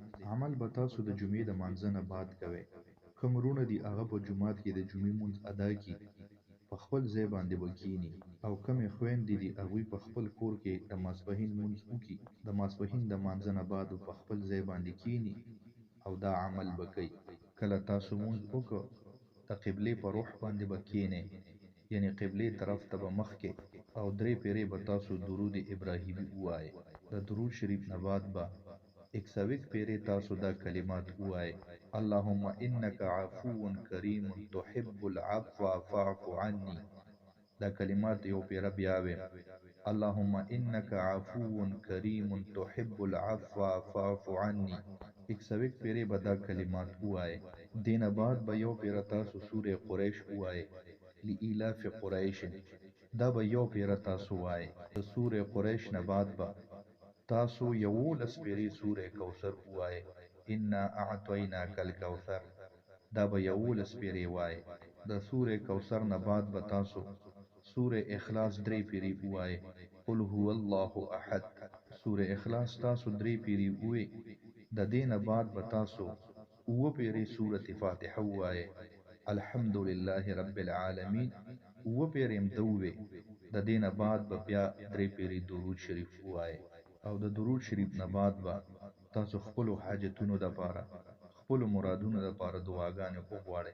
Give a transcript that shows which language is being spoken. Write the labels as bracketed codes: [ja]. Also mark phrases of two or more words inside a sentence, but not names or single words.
[ps] عمل به تاسو د جمعې د مانځه نه بعد کوئ. کوم وروڼه دي هغه په جومات کې د جمعې مونځ ادا کړي، په خپل ځای باندې به کښېني، او کومې خویندې دي هغوی په خپل کور کې د ماسپښین مونځ وکړي، د ماسپښین د مانځه نه بعد په خپل ځای باندې کښېني او دا عمل به کوي. کله تاسو مونځ وکړو د قبلې په رخ باندې به کښېنئ، یعنی قبلې طرف ته به مخ کې، او 3 پیرې به تاسو درود ابراهیمي ووایئ. د درود شریف نه بعد به 101 پیرې تاسو دا کلمات ووایئ: [ar] اللهم انك عفو کریم تحب العفو فاعف عني. [ps] دا کلمات یو پیره بیا ویم: [ar] اللهم انك عفو کریم تحب العفو فاعف عني. [ps] 101 پیرې به دا کلمات ووایئ. دینه بعد به یو پیره تاسو سوره قریش ووایئ: [ar] لإلاف قریش. [ps] دا به یو پیره تاسو وایئ. د سوره قریش نه بعد به تاسو 11 پیرې سوره کوثر ووایئ: [ar] انا اعطیناک الکوثر. [ps] دا به 11 پیرې وایئ. د سوره کوثر نه بعد به تاسو سوره اخلاص 3 پیرې ووایئ: [ar] قل هو الله احد. [ps] سوره اخلاص تاسو 3 پیرې ووایئ. د دې نه بعد به تاسو 9 پیرې سوره فاتحه ووایئ: [ar] الحمد لله رب العالمین. [ps] 9 پیرې هم ده ووایئ. د دې نه بعد به بیا 3 پیرې درود شریف ووایئ، او د درود شریف نه بعد به تاسو خپلو حاجتونو دپاره، خپلو مرادونو دپاره دعاګانې وغواړئ.